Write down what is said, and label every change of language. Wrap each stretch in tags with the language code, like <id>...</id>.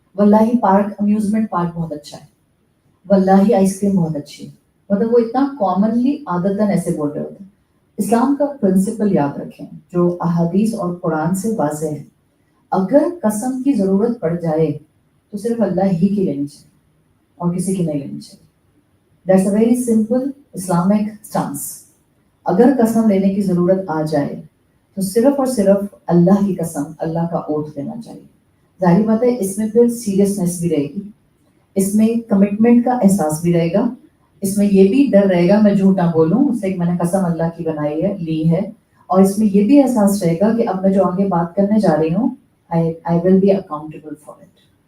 <ur>واللہ park, amusement park بہت اچھا ہے, واللہ آئس کریم بہت اچھی ہے, مطلب وہ اتنا کامنلی عادتاً ایسے بول رہے ہوتے ہیں. اسلام کا پرنسپل یاد رکھیں جو احادیث اور قرآن سے واضح ہے. اگر قسم کی ضرورت پڑ جائے تو صرف اللہ ہی کی لینی چاہیے اور کسی کی نہیں لینی چاہیے.</ur> <en>That's a very simple Islamic stance.</en> <ur>اگر قسم لینے کی ضرورت آ جائے تو صرف اور صرف اللہ کی قسم, اللہ کا اوتھ لینا چاہیے. ظاہر بات ہے اس میں پھر سیریسنیس بھی رہے گی, اس میں کمٹمنٹ کا احساس بھی رہے گا, اس میں یہ بھی ڈر رہے گا میں جھوٹ نہ بولوں, اس سے میں نے قسم اللہ کی بنائی ہے, لی ہے, اور اس میں یہ بھی احساس رہے گا کہ اب میں جو آگے بات کرنے جا رہی ہوں</ur> <en>I will be accountable for it.</en>